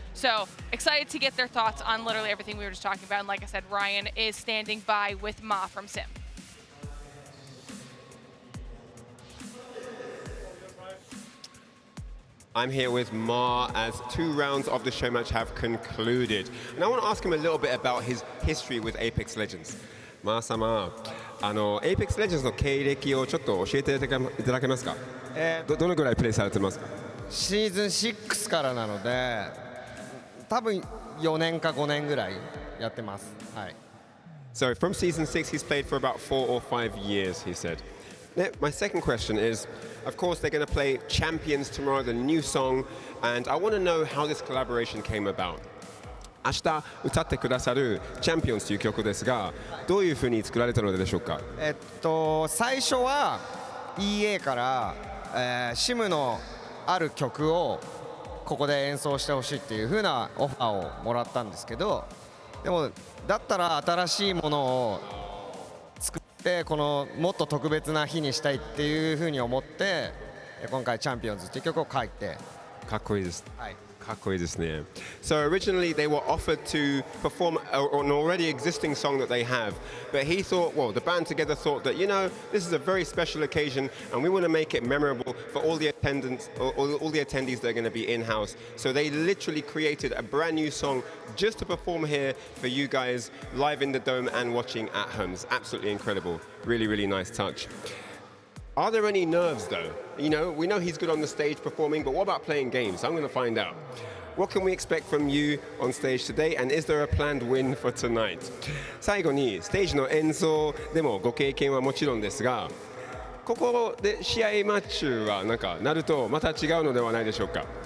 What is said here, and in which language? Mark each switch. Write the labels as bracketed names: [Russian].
[English] So excited to get their thoughts on literally everything we were just talking about. And like I said, Ryan is standing by with Ma from Sim. I'm here with Ma as 2 rounds of the show match have concluded. And I want to ask him a little bit about his history with Apex Legends. [Japanese] Ma 様、Apex Legends の経歴をちょっと教えていただけますか？どのぐらいプレイされてますか？シーズン6からなので、多分4年か5年ぐらいやってます。はい。 [English] So from season 6, he's played for about 4 or 5 years, he said. My second question is, of course, they're going to play Champions tomorrow, the new song, and I want to know how this collaboration came about. [Japanese] 明日歌ってくださる「チャンピオンズ」という曲ですが、どういうふうに作られたのでしょうか？最初は EA から、SIM のある曲をここで演奏してほしいっていう風なオファーをもらったんですけど、でもだったら新しいものを作ってこのもっと特別な日にしたいっていう風に思って今回「チャンピオンズ」っていう曲を書いて。かっこいいです。はい。かっこいいですね。 [English] So originally they were offered to perform an already existing song that they have, but he thought, well, the band together thought that, you know, this is a very special occasion and we want to make it memorable for all the attendants, all the attendees that are going to be in-house. So they literally created a brand new song just to perform here for you guys live in the dome and watching at home. It's absolutely incredible. Really, really nice touch. Are there any nerves though? You know, we know he's good on the stage performing, but what about playing games? I'm going to find out. What can we expect from you on stage today, and is there a planned win for tonight? [Japanese] 最後にステージの演奏でもご経験はもちろんですが、ここで試合マッチはなんかなるとまた違うのではないでしょうか？